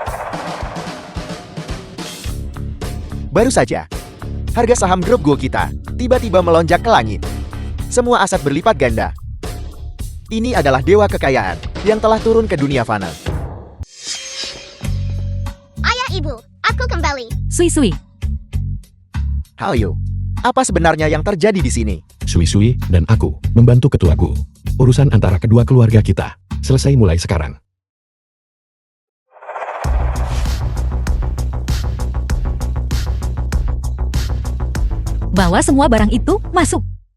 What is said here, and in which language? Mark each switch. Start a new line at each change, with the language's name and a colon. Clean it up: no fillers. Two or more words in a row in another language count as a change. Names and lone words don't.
Indonesian: Baru saja, harga saham grup Gu kita tiba-tiba melonjak ke langit. Semua aset berlipat ganda. Ini adalah dewa kekayaan yang telah turun ke dunia fana. Ayah ibu, aku kembali. Sui-sui. Haoyu, apa sebenarnya yang terjadi di sini? Sui-sui dan aku membantu ketua Gu. Urusan antara kedua keluarga kita selesai mulai sekarang. Bawa semua barang itu masuk.